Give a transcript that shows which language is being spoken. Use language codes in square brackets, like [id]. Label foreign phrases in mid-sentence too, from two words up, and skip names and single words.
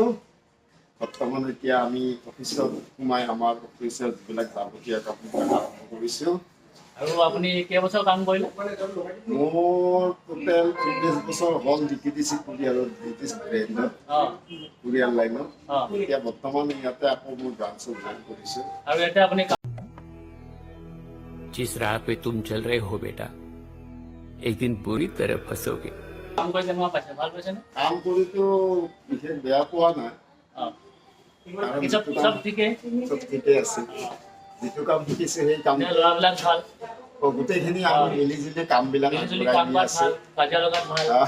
[as] বৰ্তমান এতিয়া আমি অফিচত সোমাই আমাৰ অফিচত যিবিলাক যাৱতীয় কামবিলাক আৰম্ভ কৰিছোঁ। আৰু আপুনি কেইবছৰ কাম কৰিলে? মোৰ টোটেল 19 বছৰ হ'ল DTDC কুৰিয়াৰত, [en] British brand-ot, [as] অঁ [en] courier line-ot. [as] অঁ এতিয়া বৰ্তমান ইয়াতে আকৌ মোৰ ব্ৰাঞ্চত জইন কৰিছোঁ। আৰু ইয়াতে আপুনি [hi] जिस राह पे तुम चल रहे हो बेटा, एक दिन बुरी तरह फंसोगे। [as] কাম কৰি কেনেকুৱা পাইছে? ভাল পাইছেনে? কাম কৰিতো বিশেষ বেয়া পোৱা নাই, অঁ কাৰণ চব যিটো চব কাম ঠিকেই? চব ঠিকেই আছে। যিটো কাম শিকিছোঁ সেই কাম এতিয়া ল'ৰাবিলাক ভাল, গোটেইখিনি আমি মিলিজুলি কামবিলাক মিলিজুলি আগবঢ়াই কাম নি কৰাত আছোঁ। ভাল, কাজিয়া লগাত ভাল।